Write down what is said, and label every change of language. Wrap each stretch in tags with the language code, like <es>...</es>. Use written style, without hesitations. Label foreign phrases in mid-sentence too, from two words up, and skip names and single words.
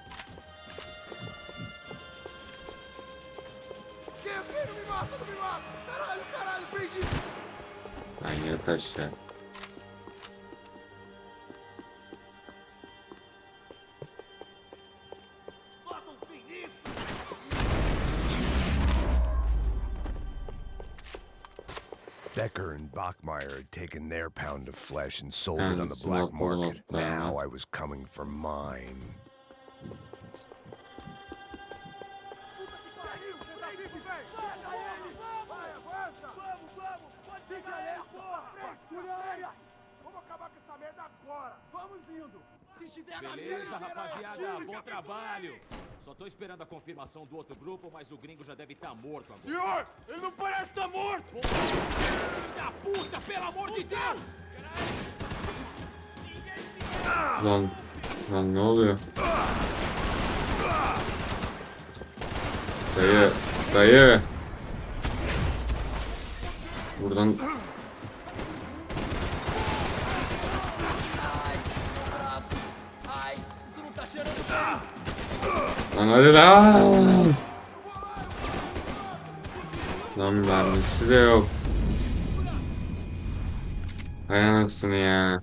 <pt>Não me mata, não me mata! Caralho, caralho, prendi!</pt> <tr>Ben yat aşağı.</tr> <pt>Bota um fim nisso!</pt> <en>Becker and Bachmeyer had taken their pound of flesh and sold it on the</en> <tr>Kendisini</tr> <en>black market.</en> <tr>atmalı</tr> <en>Now I was coming for mine.</en> <pt>Beleza, rapaziada, bom trabalho. Só tô esperando a confirmação do outro grupo, mas o gringo já deve estar morto agora. Senhor, ele não parece estar morto! Filho da puta, pelo amor de Deus!</pt> <tr>Lan ne oluyor? Dayı. Buradan</tr> <pt>Ai, isso não tá cheirando bem.</pt> <tr>lan hadi lan. Lan mermisi de yok. Hay anasını ya.</tr>